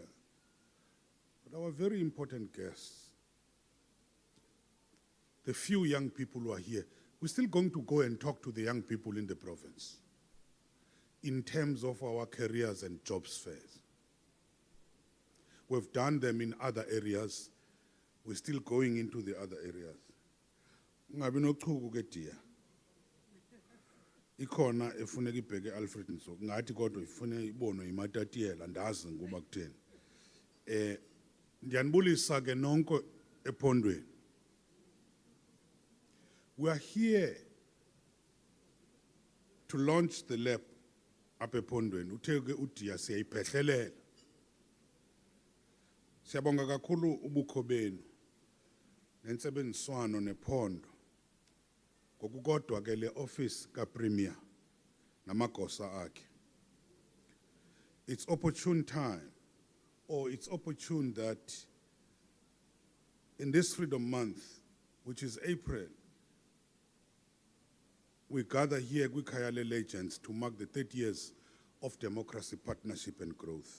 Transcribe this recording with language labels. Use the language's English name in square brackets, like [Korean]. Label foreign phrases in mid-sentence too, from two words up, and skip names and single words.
[English] But our very important guests, the few young people who are here, we're still going to go and talk to the young people in the province in terms of our careers and jobs fairs. We've done them in other areas. We're still going into the other areas. [Xhosa] Ungabi nochuku ke Diya. Ikhona efuneka ibheke Alfred Nso. Ngathi kodwa ifune ibonwe imatatiyela andazi ngoba kutheni. Ndiyanibulisa ke nonke ephondweni. [English] We are here to launch the lab up ephondweni. [Xhosa] Uthe ke uDiya siyayipehlelela. Siyabonga kakhulu ubukho benu nensebenziswano nephondo ngokukodwa ke le office kaPremier namagosa akhe. [English] It's opportune time, or it's opportune that in this Freedom Month, which is April, we gather here with Khayale Legends to mark the 30 years of democracy, partnership and growth.